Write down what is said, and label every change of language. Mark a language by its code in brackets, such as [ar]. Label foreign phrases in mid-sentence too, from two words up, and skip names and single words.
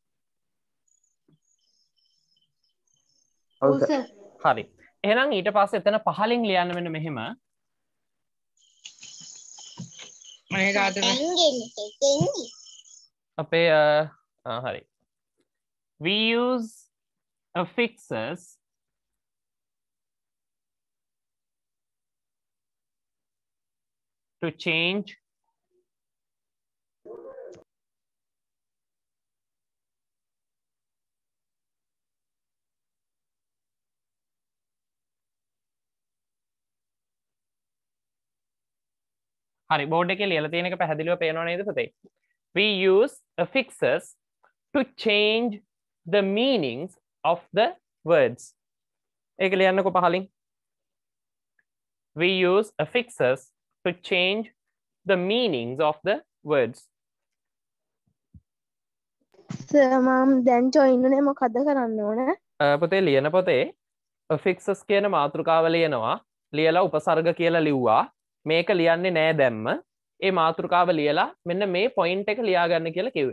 [si] ඔව් ඔව් සර්. සර්. හරි. එහෙනම් ඊට පස්සේ එතන පහලින් ලියන්න මෙන්න මෙහෙම. මේක අතන අපේ හරි. [en] We use affixes to change [si] හරි බෝඩ් එකේ ලියලා තියෙන එක පැහැදිලිව පේනව නේද පුතේ? [en] We use affixes to change the meanings of the words. [si] ඒක ලියන්නකෝ පහලින්. [en] We use affixes to change the meanings of the words. [si] සර් මම දැන් ජොයින් උනේ මොකද කරන්න ඕන? පුතේ ලියන පොතේ affixes කියන මාතෘකාව ලියනවා. ලියලා උපසර්ග කියලා ලිව්වා. මේක ලියන්නේ නෑ දැම්ම. ඒ මාතෘකාව ලියලා මෙන්න මේ පොයින්ට් එක ලියා ගන්න කියලා කිව්වේ.